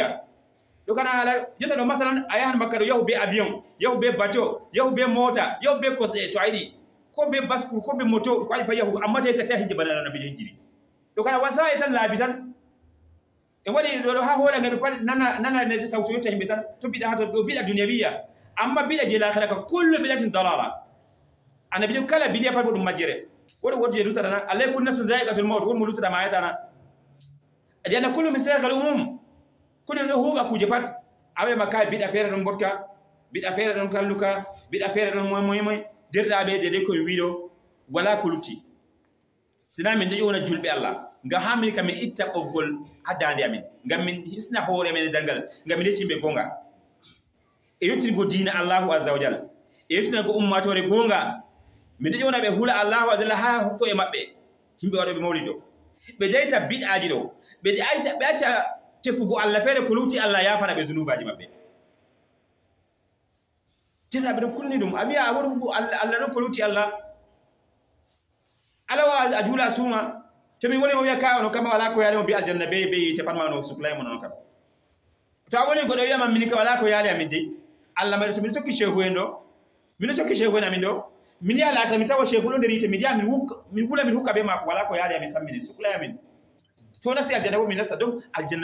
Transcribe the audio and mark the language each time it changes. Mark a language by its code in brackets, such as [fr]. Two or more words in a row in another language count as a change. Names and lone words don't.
[ff] ɗo kana jotta ɗo masalan a yahan makka ɗo yahu be avion yahu be bateau yahu be mota yahu be kosɗe to a yiɗi ko be bascule ko be moto ko waɗi pa yahugo amma tawi kati a hijja bana annabijo hijjiri ɗo kana wasa'i tan laabi tan e waɗi ɗo ha hoole ngal pat nana ne sawto yotta himɓe tan to biɗa ha to ɗo biɗa duniya wiya amma biɗa je lahira ka [ar] كل بدعة ضلالة [ff] annabijo kala bidiya pat ko ɗum majjere woɗi je lutata na alay [ar] كل نفس ذائقة الموت [ff] won mo lutata ma ayata na adi anna kullu min sayyaqal umum kullu ɗo huuɓa kuje pat awe makka biɗa feere ɗon botka biɗa feere ɗon kalluka biɗa feere ɗon moy derɗaɓe dede koye wiɗo wala ko lutti sina min ɗo ƴowna julɓe Allah ngam ha min kamin itta ɓoggol ha dande amin ngam min hisna hoore amen e dangal ngam min lecciɓe gonga e yettingo diina [ar] الله عز وجل [ff] e yettingo ummatore gonga min ɗo ƴowna ɓe hula [ar] الله عز وجل [ff] ha hokko e maɓɓe yimɓe waɗoɓe mawlid ɗo ɓe dayta bid'aji ɗo ɓe acca tefugo Allah feere ko lutti Allah yafana ɓe zunubaji maɓɓe tirnaɓe ɗon kulni ɗum a wiya a woni Allah ɗon ko lutti Allah alawa a juula suuma to min woni mo wiya ka ono kama wala ko yaali mo mbi aljanna be yite pat ma no suklay mo non kam to a woni goɗɗo wiyama min ka wala ko yaali amin de Allah maɗo so min tokki cheikhu en ɗo min tokki cheikhu en amin ɗo min ya laata min tawa cheikhu ɗo nder yite min min wula min hukka be mako wala ko yaali amin sammini suklay amin to nasti aljanna bo min nasta donc aljanna